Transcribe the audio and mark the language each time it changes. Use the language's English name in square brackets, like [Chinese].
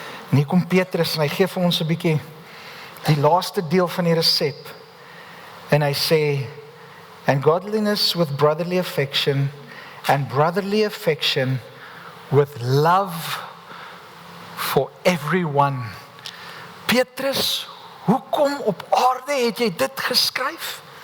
[Afrikaans] En hier kom Petrus en hy gee vir ons 'n bietjie die laaste deel van die resep. En hy sê, [English] and godliness with brotherly affection, and brotherly affection with love for everyone. [Afrikaans] Petrus, hoekom op aarde het jy dit geskryf?